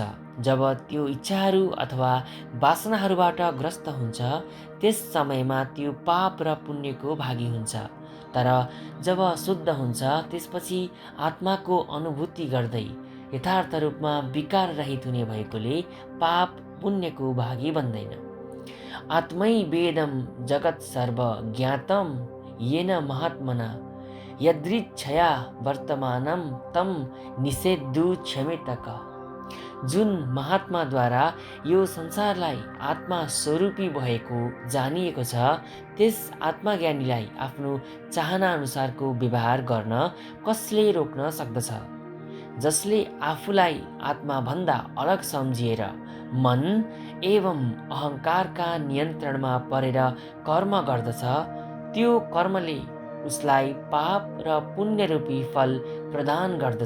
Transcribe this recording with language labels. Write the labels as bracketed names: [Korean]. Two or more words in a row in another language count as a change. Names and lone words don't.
[Nepali] जब त्यो इच्छाहरू अथवा वासनाहरूबाट ग्रस्त हुन्छ, त्यस समयमा त्यो पाप र पुण्यको भागी हुन्छ। तर जब शुद्ध हुन्छ, त्यसपछि आत्माको अनुभूति गर्दै यथार्थ रूपमा विकार रहित हुने भएकोले पाप पुण्यको भागी बन्दैन। [Sanskrit] आत्मैवेदं जगत् सर्व ज्ञातं येन महात्मना यदृच्छया वर्तमानं तं निषेद्धु क्षमेतक। [Nepali] जुन महात्माद्वारा यो संसारलाई आत्मा स्वरूपी भएको जानिएको छ, त्यस आत्मज्ञानीलाई आफ्नो चाहना अनुसारको व्यवहार गर्न कसले रोक्न सक्दछ? जसले आफूलाई आत्माभन्दा अलग सम्झिएर मन एवं अहङ्कारका नियन्त्रणमा परेर कर्म गर्दछ, त्यो कर्मले उसलाई पाप र पुण्यरूपी फल प्रदान गर्दछ।